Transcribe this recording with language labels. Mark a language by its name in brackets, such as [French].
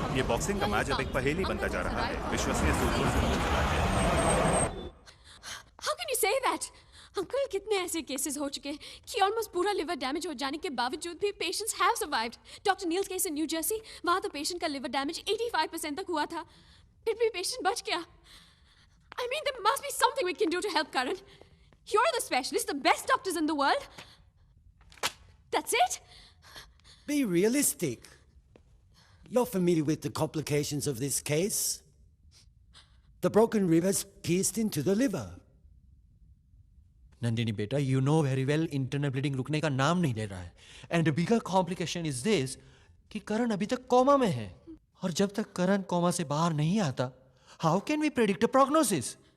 [Hindi] Boxing का match अब एक पहेली बनता जा रहा है। विश्वसनीय सूत्रों से पता चला है। [English] How can you say that? [Hindi] Uncle कितने ऐसे केसेस हो चुके कि ऑलमोस्ट पूरा लिवर डैमेज हो जाने के बावजूद भी [English] Patients have survived. Doctor Neil's case in New Jersey, [Hindi] वहां तो पेशेंट का लिवर डैमेज 85% तक हुआ था, फिर भी पेशेंट बच गया। [English] I mean, there must be something we can do to help Karan. You're the specialist, the best doctors in the world. That's it? Be realistic. You're familiar with the complications of this case? The broken rib has pierced into the liver. [Hindi] Nandini बेटा, [English] you know very well internal bleeding [Hindi] रुकने का नाम नहीं ले रहा है. [English] And the bigger complication is this [Hindi] कि करण अभी तक कोमा में है. और जब तक करण कोमा से बाहर नहीं आता, [English] how can we predict a prognosis?